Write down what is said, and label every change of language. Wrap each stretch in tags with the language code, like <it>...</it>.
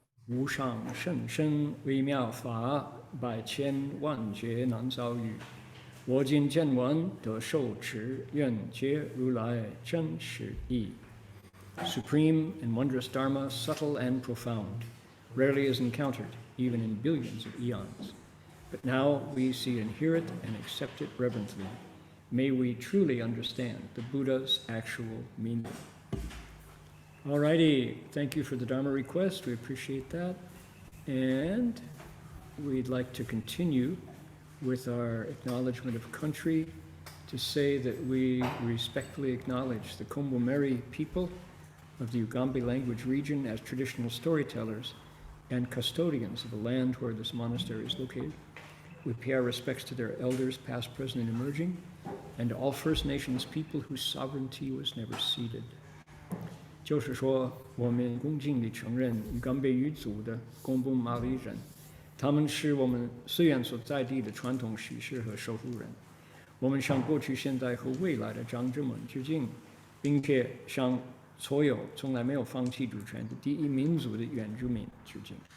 <zh>无上甚深微妙法，百千万劫难遭遇。我今见闻得受持，愿解如来真实义。</zh> <en>Supreme and wondrous Dharma, subtle and profound, rarely is encountered, even in billions of eons. But now we see and hear it and accept it reverently. May we truly understand the Buddha's actual meaning. All righty, thank you for the Dharma request. We appreciate that. And we'd like to continue with our acknowledgement of country to say that we respectfully acknowledge the Kombu-Meri people of the Ugambi language region as traditional storytellers and custodians of the land where this monastery is located. We pay our respects to their elders, past, present, and emerging, and to all First Nations people whose sovereignty was never ceded.</en> <zh>就是说，我们恭敬地承认与甘贝语族的贡布马里人，他们是我们虽然所在地的传统叙事和守护人。我们向过去、现在和未来的长者们致敬，并且向所有从来没有放弃主权的第一民族的原住民致敬。</zh>